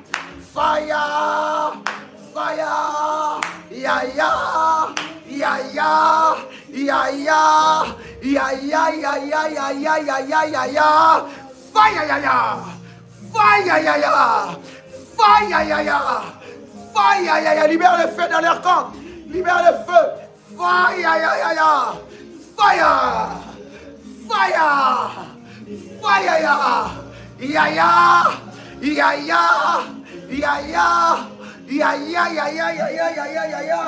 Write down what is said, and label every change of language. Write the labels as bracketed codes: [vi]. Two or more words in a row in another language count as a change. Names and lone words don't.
[en] Fire! Fire! Ya ya! Ya ya! Ya ya! Ya ya ya ya ya ya ya ya ya ya! Fire ya ya! Fire ya ya! Fire ya ya! Fire ya ya! [fr] Libère le feu dans leur camp! Libère le feu! Fire ya ya ya! [en] Fire! Fire! Fire ya! Ya ya! Ya ya! Ya ya! Ya ya ya ya ya ya ya ya ya ya!